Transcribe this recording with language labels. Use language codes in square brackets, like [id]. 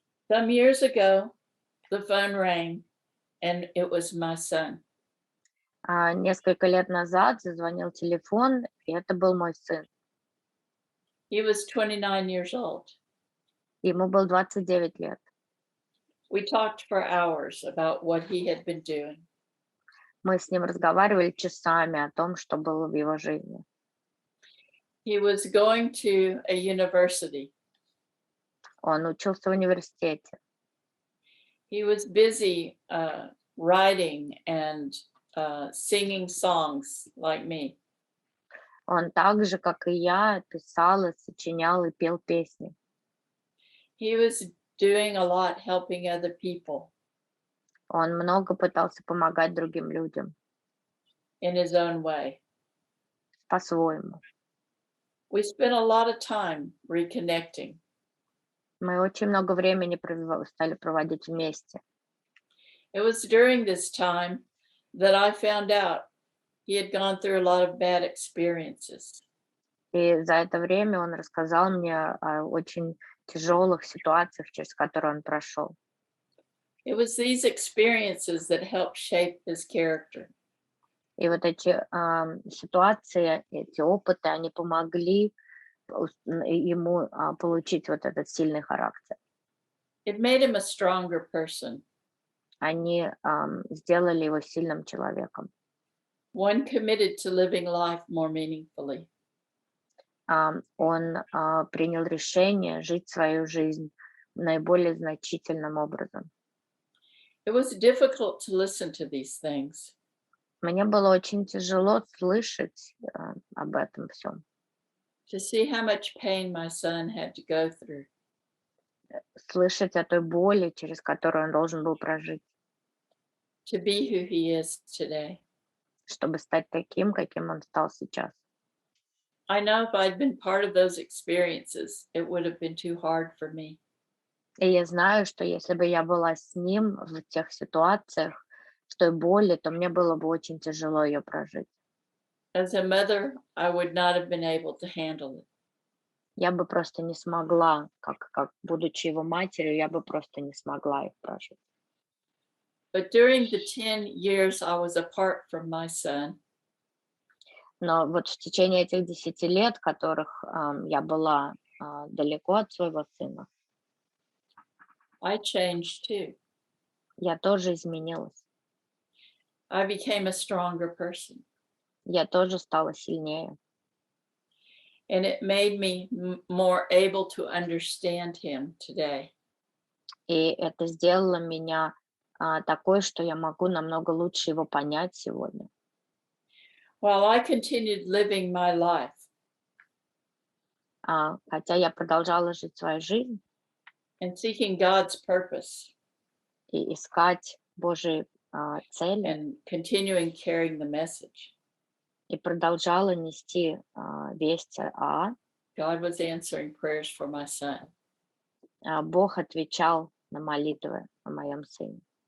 [en] Some years ago, the phone rang and it was my son. [ru] Несколько лет назад зазвонил телефон, и это был мой сын. [en] He was 29 years old. [ru] Ему было 29 лет. [en] We talked for hours about what he had been doing. [ru] Мы с ним разговаривали часами о том, что было в его жизни. [en] He was going to a university. [ru] Он учился в университете. [en] He was busy writing and singing songs like me. [ru] Он так же, как и я, писал, и сочинял и пел песни. [en] He was doing a lot helping other people [ru] Он много пытался помогать другим людям [en] in his own way. [ru] по-своему. [en] We spent a lot of time reconnecting. [ru] Мы очень много времени стали проводить вместе. [en] It was during this time that I found out he had gone through a lot of bad experiences. [ru] И за это время он рассказал мне о очень тяжелых ситуациях, через которые он прошел. [en] It was these experiences that helped shape his character. [ru] И вот эти ситуации, эти опыты, они помогли ему получить вот этот сильный характер. [en] It made him a stronger person, [ru] Они сделали его сильным человеком. [en] one committed to living life more meaningfully. [ru] Он принял решение жить свою жизнь наиболее значительным образом. [en] It was difficult to listen to these things. [ru] Мне было очень тяжело слышать об этом всем, [en] To see how much pain my son had to go through. [ru] слышать о той боли, через которую он должен был прожить, [en] To be who he is today. [ru] чтобы стать таким, каким он стал сейчас. [en] I know if I'd been part of those experiences, it would have been too hard for me. [ru] И я знаю, что если бы я была с ним в тех ситуациях, в той боли, то мне было бы очень тяжело ее прожить. [en] As a mother, I would not have been able to handle it. [ru] Я бы просто не смогла, как будучи его матерью, я бы просто не смогла их прожить. [en] But during the 10 years I was apart from my son, [ru] Но вот в tечение этих 10 лет, которых я была далеко от своего сына, [en] I changed too. [ru] я тоже изменилась. [en] I became a stronger person. [ru] Я тоже стала сильнее. [en] And it made me more able to understand him today. [ru] И это сделало меня такой, что я могу намного лучше его понять сегодня. [en] While I continued living my life, [ru] Хотя я продолжала жить свою жизнь [en] and seeking God's purpose [ru] и искать Божьи цели, [en] and continuing carrying the message, [ru] и продолжала нести весть [en] God was answering prayers for my son. [ru] Бог отвечал на молитвы о моем сыне.